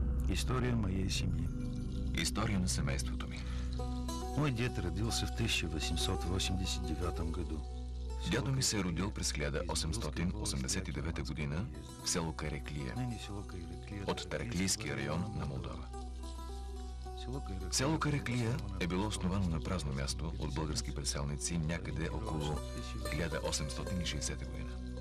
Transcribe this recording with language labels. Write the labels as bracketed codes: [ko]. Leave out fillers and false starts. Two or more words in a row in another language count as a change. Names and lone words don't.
[ru] История моей семьи. [bg] История на семейството ми. [ru] Мой дед родился в 1889 году. [bg] Дядо ми се е родил през 1889 година в село Кареклия, от Тараклийския район на Молдова. Село Кареклия е било основано на празно място от български преселници някъде около 1860 година.